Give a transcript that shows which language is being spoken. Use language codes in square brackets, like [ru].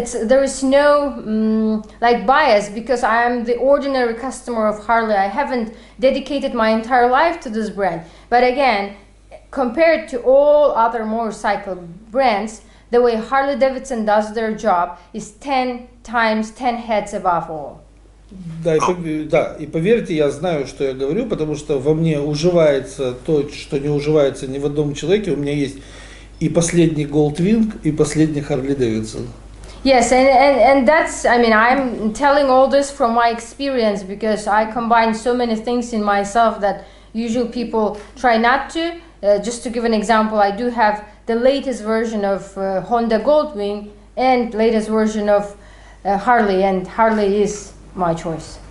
[en] There is no bias because I am the ordinary customer of Harley. I haven't dedicated my entire life to this brand. But again, compared to all other motorcycle brands, the way Harley-Davidson does their job is 10 times, 10 heads above all. [ru] Да, и поверьте, я знаю, что я говорю, потому что во мне уживается то, что не уживается ни в одном человеке. У меня есть и последний Goldwing, и последний Harley-Davidson. [en] Yes, and that's, I'm telling all this from my experience because I combine so many things in myself that usual people try not to. Just to give an example, I do have the latest version of Honda Goldwing and latest version of Harley, and Harley is my choice.